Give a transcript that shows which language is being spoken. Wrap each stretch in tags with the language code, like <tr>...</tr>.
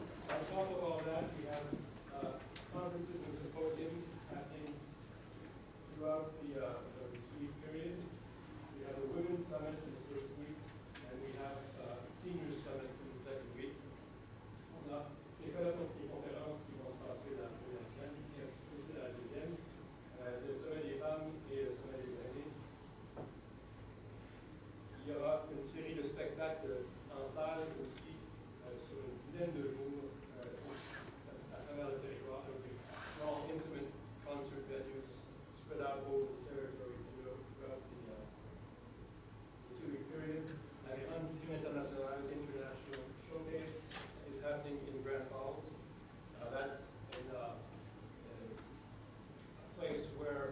<en>On top of all that, we have conferences and symposiums happening throughout the week period. We have a Women's Summit in the first week, and we have a Seniors Summit in the second week.</en> <fr>On a des conférences qui vont se passer la première semaine, et aussi la deuxième, le sommet des femmes et le sommet des aînés. Il y aura une série de spectacles en salle aussi sur une dizaine de jours à travers le territoire.</fr> <en>Small, intimate concert venues spread out over the territory throughout the 2-week period.</en> <fr>La grande</fr> <en>Team International Showcase is happening in Grand Falls. That's in a place where</en>